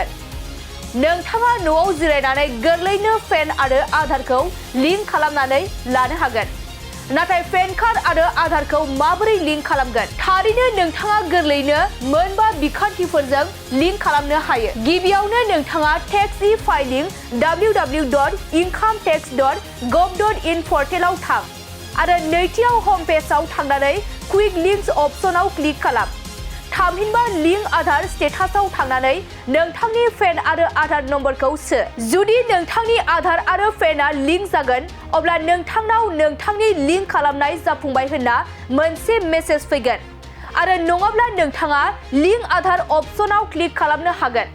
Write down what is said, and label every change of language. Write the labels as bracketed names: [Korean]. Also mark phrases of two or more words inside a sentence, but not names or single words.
[Bodo] नोंथाङा न'आव जिरायनानै गोरलैनो पेन आरो आधारखौ लिंक खालामनानै लानो हागोन। नाथाय पेन कार्ड आरो आधारखौ माबोरै लिंक खालामगोन? थारैनो नोंथाङा गोरलैनो मोनबा बिखान्थिफोरजों लिंक खालामनो हायो। गिबियावनो नोंथाङा [English] tax e-filing [Bodo] www.incometax.gov.in पर्टेलाव थां आरो नैथियाव [English] home page [Bodo] थांनानै [English] quick links [Bodo] अप्शनाव क्लिक खालाम। थामहिनबा लिंक आधार स्टेटासआव थांनानै नोंथांनि पेन आरो आधार नम्बरखौ सो। जुदि नोंथांनि आधार आरो पेनआ लिंक जागोन अब्ला नोंथांनाव नोंथांनि लिंक खालामनाय जाफुंबाय होनना मोनसे मेसेज फैगोन आरो नङाब्ला नोंथाङा लिंक आधार अप्शनाव क्लिक खालामनो हागोन।